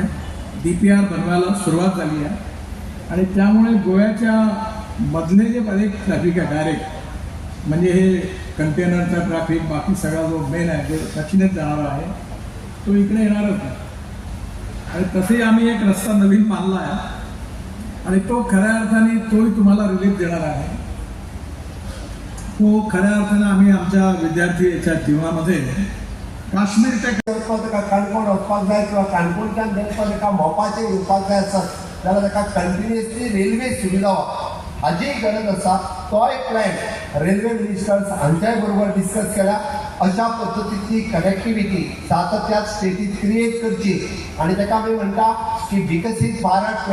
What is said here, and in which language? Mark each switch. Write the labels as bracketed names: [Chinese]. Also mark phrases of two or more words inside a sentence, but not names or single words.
[Marathi] DPR बनवायला सुरुवात झाली आहे आणि त्यामुळे गोव्याच्या मधले जे बरेच ट्रॅफिक आहे डायरेक्ट, म्हणजे हे [English] containercha traffic, [Marathi] बाकी सगळा जो मेन आहे जो दक्षिणेत जाणारा आहे तो इकडे येणारच नाही. आणि तसेही आम्ही एक रस्ता नवीन बांधला आहे आणि तो खऱ्या अर्थाने तोही तुम्हाला रिलीफ देणार आहे. तो खऱ्या अर्थाने आम्ही आमच्या विद्यार्थी याच्या जीवनामध्ये काश्मीर ते [Konkani] काणकोण वचपाक जाय किंवा काणकोणच्यान देवपाक एका मोपाचेर येवपाक जाय आसत जाल्यार ताका [English] continuously railway [Konkani] सुविधा हाची गरज आसा. तो एक [English] plan railway ministers [Konkani] हांच्याय बरोबर डिस्कस केला. अशा पद्दतीची कनेक्टिव्हिटी सातत्यात स्टेटीत क्रिएट करची आणि ताका आमी म्हणटा की विकसीत भारत